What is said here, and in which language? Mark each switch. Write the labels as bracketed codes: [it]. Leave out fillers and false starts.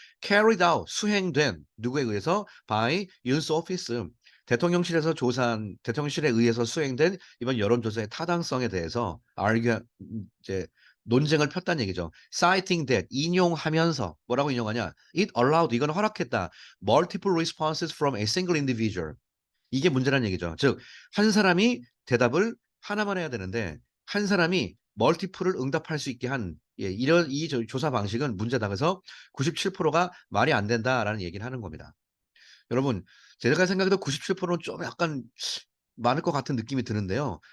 [en] carried out, [ko] 수행된 누구에 의해서? [en] by US office. [ko] 대통령실에서 조사한 대통령실에 의해서 수행된 이번 여론조사의 타당성에 대해서 이제 논쟁을 폈다는 얘기죠. [en] citing that [ko] 인용하면서 뭐라고 인용하냐? [en] It allowed [ko] 이건 허락했다. [en] multiple responses from a single individual. [ko] 이게 문제라는 얘기죠. 즉, 한 사람이 대답을 하나만 해야 되는데 한 사람이 멀티플을 응답할 수 있게 한 예, 이런 이 조사 방식은 문제다. 그래서 97%가 말이 안 된다라는 얘기를 하는 겁니다. 여러분, 제가 생각해도 97%는 좀 약간 많을 것 같은 느낌이 드는데요.